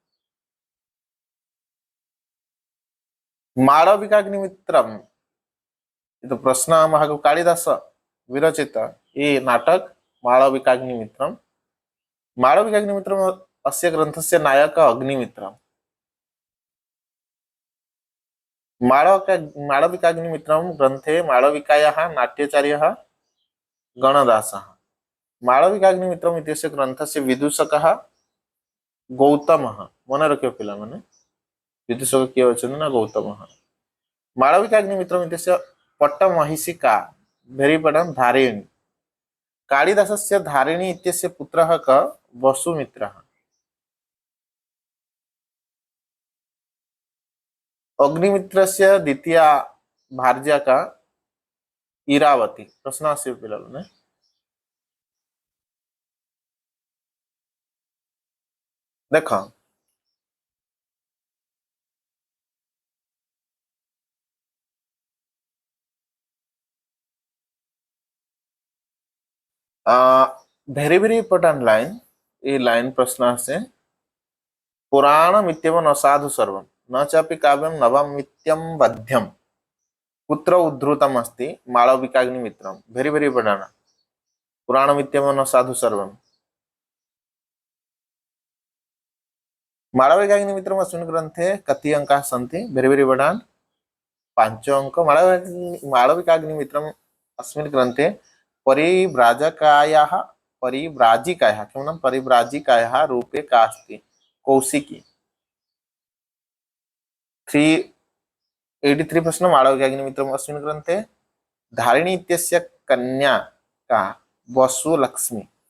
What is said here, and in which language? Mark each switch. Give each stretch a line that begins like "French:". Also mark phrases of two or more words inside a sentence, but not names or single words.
Sanskrit: माळविकाग्निमित्रम तो प्रश्न महाकवि कालिदास विरचित ये नाटक माळविकाग्निमित्रम माळविकाग्निमित्रम अस्य ग्रंथस्य नायक अग्निमित्रम माळविकाग्निमित्रम ग्रंथे माळविकायाः नाट्याचार्यः गणदासः माळविकाग्निमित्रम इत्यस्य ग्रंथस्य विदूषकः गौतमः
Odia: ମନ ରଖିଓ ପିଲା ମାନେ ବିଦୂଷକ କିଏ ଅଛନ୍ ନା
Sanskrit: गौतमः माळविकाग्निमित्रम इत्यस्य पट्टमहिषिका
English: very important
Sanskrit: धारिणी कालिदासस्य धारिणी इत्यस्य पुत्रः क वसुमित्रः अग्निमित्रस्य द्वितीया भार्या का इरावती
Odia: ପ୍ରଶ୍ନ ଆସି ପିଲା ନେ
English: देखो very very important line ये लाइन
Odia: ପ୍ରଶ୍ନ ଆସେ
Sanskrit: पुराणमित्येव न साधु सर्वं न चापि काव्यं नवमित्यं वध्यं कुत्र उद्धृतम् अस्ति माळविकाग्निमित्रं
English: very very important
Sanskrit: पुराणमित्येव न साधु सर्वं माळविकाग्निमित्रम् अस्मिन् ग्रन्थे कति अंकाः सन्ति
English: very very important
Sanskrit: 5 अंक माळविकाग्निमित्रम् अस्मिन् ग्रन्थे परिव्राजकायाः परिव्राजिकायाः किं नाम परिव्राजिकायाः रूपे का अस्ति कौशिकी 383 प्रश्न माळविकाग्निमित्रम् अस्मिन् ग्रन्थे धारिणी इत्यस्य कन्या का वसु लक्ष्मी